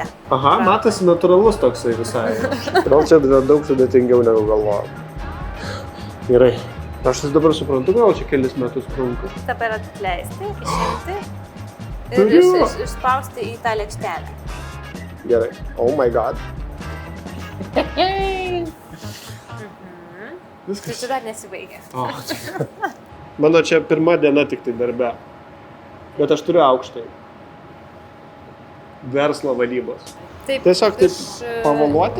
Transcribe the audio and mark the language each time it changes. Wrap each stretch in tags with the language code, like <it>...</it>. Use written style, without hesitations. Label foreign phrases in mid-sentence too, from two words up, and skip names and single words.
<lt>Aha, matosi natūralus toksai visai. Gal čia daug sudėtingiau negu galvojau. Gerai. Aš dabar suprantu, gal čia kelis metus trunka. Dabar atleisti, išimti ir išspausti į tą lėkštelę. Gerai.</lt> <en>Oh my god.</en> <lt>Tai čia dar nesibaigė. Mano čia pirma diena tik tai darbe. Bet aš turiu aukštai. Verslo vadybos. Taip, Tiesiog taip pavėluoti?</lt>